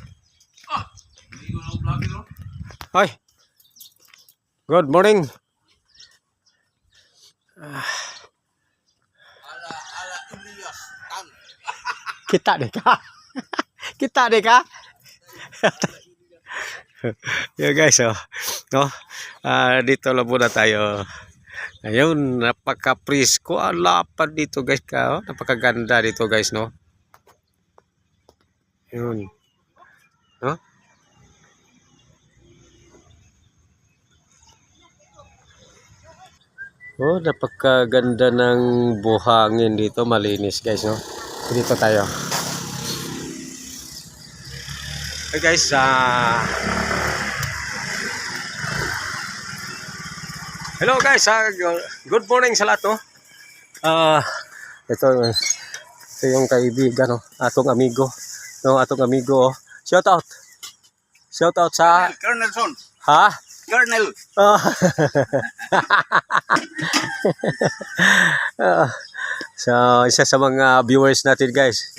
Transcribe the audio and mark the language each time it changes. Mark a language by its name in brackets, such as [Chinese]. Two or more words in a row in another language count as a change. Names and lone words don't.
[English] Hi. Good morning. [Indonesian] Kita deh kak. Kita deh kak. [Filipino] Ya guys, oh, no, dito lang muna tayo. Ayun, napaka-presko ang lapad dito guys, ka, oh, napakaganda dito guys, no. Yun, no. Oh, napakaganda ng buhangin dito, malinis guys, no. Dito tayo. [English] Hey guys, hello guys, good morning [Filipino] sa lahat, no. Ito yung kaibigan, no, [Cebuano] atong amigo, no, atong amigo, oh, [English] Shout out. Shout out sa Colonel Son. ha? Colonel. Oh. [Filipino] So, isa sa mga viewers natin guys.